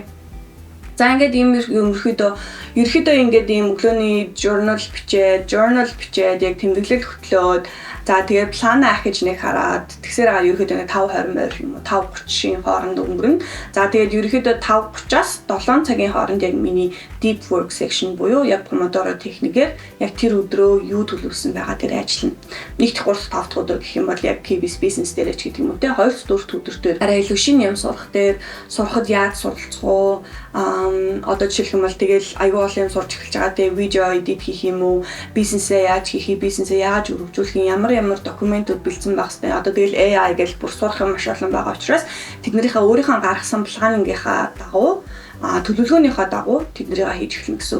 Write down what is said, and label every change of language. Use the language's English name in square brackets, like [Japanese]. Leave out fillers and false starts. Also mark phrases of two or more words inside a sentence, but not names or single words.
[Mongolian] За ингээд ийм ерөөхдөө ингээд ийм өглөөний journal бичээд яг тэмдэглэл хөтлөөд за тэгээд плана ахиж нэг хараад тэгсээр ерөөхдөө 5:20 морь юм уу 5:30-ийн хооронд өнгөрнө. За тэгээд ерөөхдөө 5:30-аас 7 цагийн хооронд яг миний [English] deep work section [Mongolian] буюу яг Pomodoro техникээр яг тэр өдрөө юу төлөвлөсөн байгаа тэр ажиллана. 1 дахь 3 дахь 5 дахь өдөр гэх юм бол яг KBS business дээр ч гэдэг юм уу те 2 4 өдөр дээр арай илүү шинэ юм сурах дээр сурахад яаж суралцах уу одоо жишээлх юм бол тэгэл аюул олон сурч эхэлж байгаа те видео edit хийх юм уу бизнесээ яаж хийх бизнесээ яаж өргөжүүлэх ямар документууд бэлдсэн байх хэвээр одоо тэгэл AI гэж бүр сурах юм маш олон байгаа учраас тэднэрийнхээ өөрийнхөө гаргасан планингийнхаа дагуу төлөвлөгөөнийхөө дагуу тэднэрийг хийж эхэлнэ гэсэн.